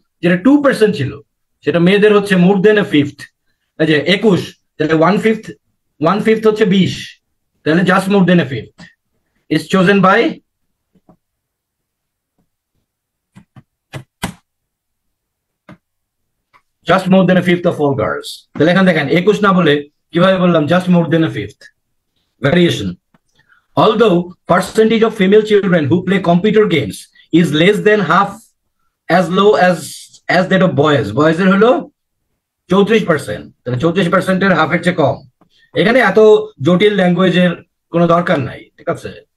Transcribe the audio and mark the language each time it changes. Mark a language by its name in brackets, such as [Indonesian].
[Bangla] যেটা 2% ছিল সেটা মেয়েদের হচ্ছে [English] more than a fifth, [Bangla] এই যে 21, তাহলে 1/5 হচ্ছে 20, তাহলে [English] Just more than a fifth is chosen by just more than a fifth of all girls. [Bangla] তাহলে এখানে দেখেন 21 না বলে কিভাবে বললাম [English] Just more than a fifth. Variation, although percentage of female children who play computer games is less than half as low as that of boys, [Bangla] boys এর হলো 34%, তাহলে 34% এর হাফের চেয়ে কম। এখানে এত জটিল ল্যাঙ্গুয়েজের কোনো দরকার নাই, ঠিক আছে?